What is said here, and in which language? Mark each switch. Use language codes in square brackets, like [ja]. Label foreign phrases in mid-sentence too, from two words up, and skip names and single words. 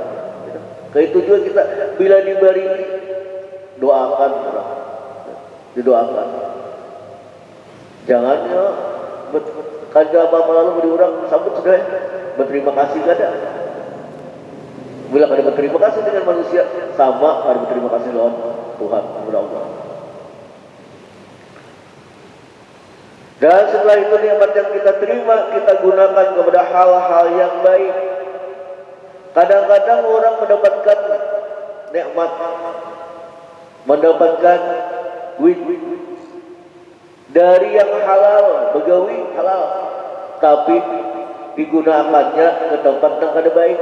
[bjn] Kayak itu juga kita bila diberi doakan orang, didoakan. Jangan ya kada apa-apa lalu beri orang sambut sudah berterima kasih kada. Bila kada berterima kasih dengan manusia, sama kada berterima kasih lawan Tuhan kepada Allah. [id] Dan setelah itu nikmat yang kita terima kita gunakan kepada hal-hal yang baik. [bjn] Kadang-kadang orang mendapatkan nikmat, mendapatkan duit dari yang halal, begawi halal, tapi digunakannya ke tempat yang kada baik.